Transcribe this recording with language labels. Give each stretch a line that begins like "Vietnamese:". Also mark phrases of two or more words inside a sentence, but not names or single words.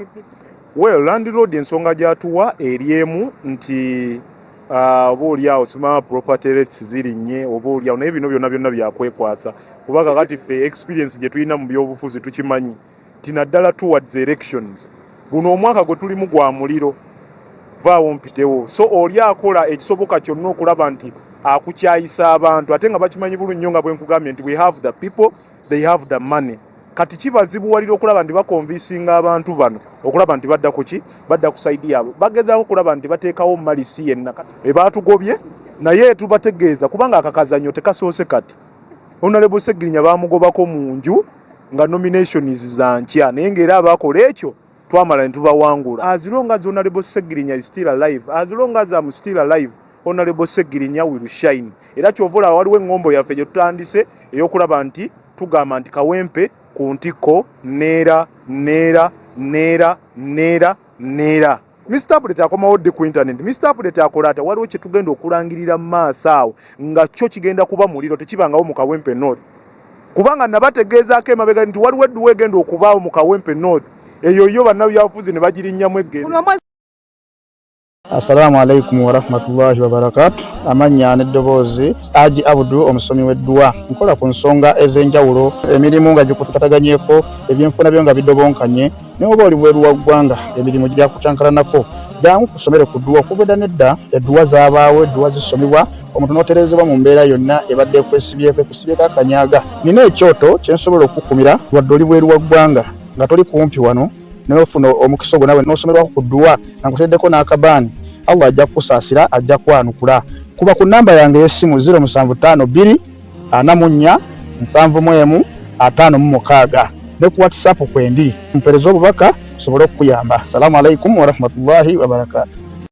Ganda: Well, Land Road ensonga gy'atuwa eri emu nti obaolyawo simama
English: property rates
Ganda: zirinnye obaolyawo naye bino byonna byakwekwasa kubanga kati ffe experience gye tulina mu byobufuzi tukimanyi nti naddala
English: towards elections
Ganda: guno omwaka gwe tulimu gwa muliro vaawo mpitewo so oli akola ekisoboka kyonna okulaba nti akukyayisa abantu ate nga bakimanyi bulungi nnyo nga bwe nkugambye nti
English: we have the people, they have the money.
Ganda: Kati kibazibuwalira okulaba nti bakonvisinga abantu bano okulaba nti badda kuki badda ku side yaabwe bagezaako okulaba nti bateekawo malisi yenna ebaatugobye naye tubategeeza kubanga akakazanyo tekasoose kati Honorable Segirinya baamugobako mu nju nga nominations za nkya naye ng'era abaakola ekyo twamala ne tubawangula.
English: As long as Honorable Segirinya is still alive, as long as I'm still alive, Honorable Segirinya will shine.
Ganda: Era kyovola waliwo eŋŋombo yaffe gye tutandise ey'okulaba nti tugamba nti Kawempe ku ntikko neera. Mr. Update akomawo ddi ku internet. Mr. Update akola ati waliwo kye tugenda okulangirira mu maaso awo nga kyo kigenda kuba muliro tekibangawo mu Kawempe North. Kubanga nabategeezaako emabega nti waliwo edduwa egenda okubaawo mu Kawempe North. Eyo yo bannabyabufuzi ne bagirinnyamu eggendo.
Arabic: السلام عليكم ورحمة الله وبركاته.
Ganda: Amanya n'eddoboozi Haji Abdu omusomi w'edduwa. Nkola ku nsonga ez'enjawulo emirimu nga gikutataganyeko ebyenfuna byo nga bidobonkanye ne oba oli bweru wa ggwanga emirimu gya kutankalanako jangu kusomere ku dduwa kubeda nedda edduwa zaabaawo edduwa zisomebwa omuntu n'oterezebwa mu mbeera yonna ebadde ekwesibyeko ekusibyeko akanyaaga. Nina ekyoto kye nsobola okukumira wadde oli bweru wa ggwanga nga toli kumpi wano n'ofuna omukisa ogwo nawe n'osomerwako ku dduwa nga nkuteddeko n'akabaani Allah ajja kusaasira ajja kwanukula. Kuba ku namba yange y'essimu 0752 44 71 56 ne ku WhatsApp kwendi mpereza obubaka sobole okuyamba.
Arabic: السلام عليكم ورحمة الله وبركاته.